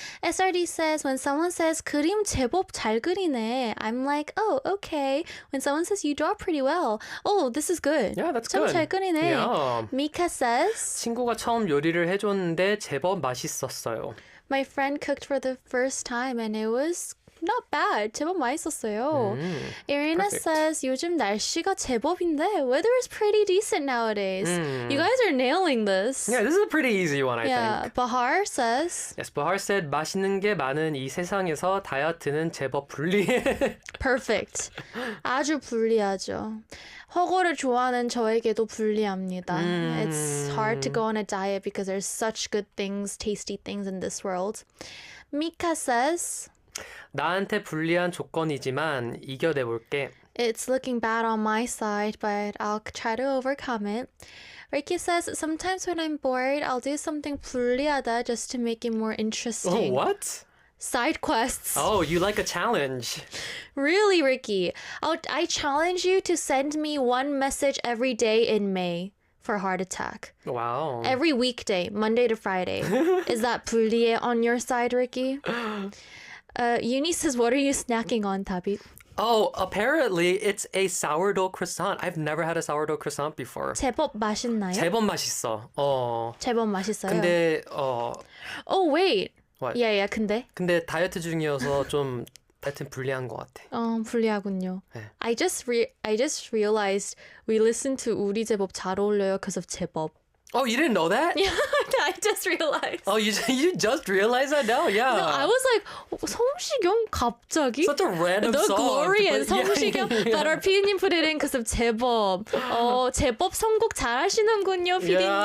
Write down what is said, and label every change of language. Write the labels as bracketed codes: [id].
[en] SRD says when someone says 그림 제법 잘 그리네, I'm like, oh, okay. When someone says you draw pretty well, oh, this is good. Yeah, that's [ko] 제법 [en] good. [ko] 잘 그리네. [en] Yeah. Mika says [ko] 친구가 처음 요리를 해줬는데 제법 맛있었어요. [en] my friend cooked for the first time and it was not bad. [ko] 제법 맛있었어요. Irina [en] perfect. says 요즘 날씨가 제법인데 weather is pretty decent nowadays. You guys are nailing this. Yeah, this is a pretty easy one, I Yeah, think. Bahar says [ko] Yes, Bahar said 맛있는 게 많은 이 세상에서 다이어트는 제법 불리해. perfect. 아주 불리하죠. 허거를 좋아하는 저에게도 불리합니다. [en] It's hard to go on a diet because there's such good things, tasty things in this world. Mika says [ko] 나한테 불리한 조건이지만 이겨내볼게. [en] it's looking bad on my side, but I'll try to overcome it. Ricky says sometimes when I'm bored, I'll do something 불리하다 just to make it more Oh, interesting. what? Side quests. Oh, you like a challenge. Really, Ricky? I challenge you to send me one message every day in May for heart attack. Wow. Every weekday, Monday to Friday. Is that 불리해 on your side, Ricky? Uni says, what are you snacking on, Tabit? Oh, apparently it's a sourdough croissant. I've never had a sourdough croissant before. [ko] 제법 맛있나요? 제법 맛있어. 제법 맛있어요. 근데 [en] Oh, wait. what? Yeah, 근데? [ko] 근데 다이어트 중이어서 좀 다이어트는 불리한 것 같아. 불리하군요. 네. [en] I just realized we listened to 우리 제법 잘 어울려요 because of 제법. Oh, you didn't know that? Yeah, I just realized. Oh, you just realized that now? Yeah. No, I was like, 성시경 갑자기? Such a random The song. Glory and Yeah, [ko] 성시경. [en] yeah. But our PD님 put it in because of 제법. [ko] 제법 선곡 잘하시는군요, PD님.